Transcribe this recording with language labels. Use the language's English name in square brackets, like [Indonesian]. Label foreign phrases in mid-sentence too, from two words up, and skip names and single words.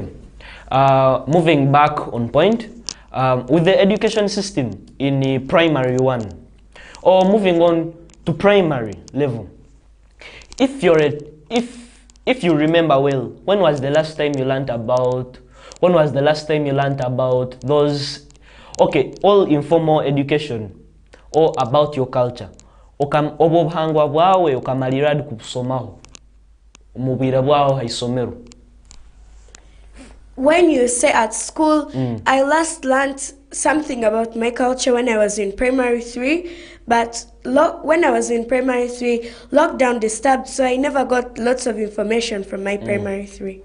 [English] Moving back on point, with the education system in primary 1, or moving on to primary level, if you remember well, when was the last time you learned about those, okay, all informal education or about your culture? [Nyankole] Obuhangwa bwawe okamaliradi kusomaho umubira bwawe haisomero. [English] When you say at school, I last learned something about my culture when I was in primary 3, but when I was in primary 3, lockdown disturbed, so I never got lots of information from my primary 3.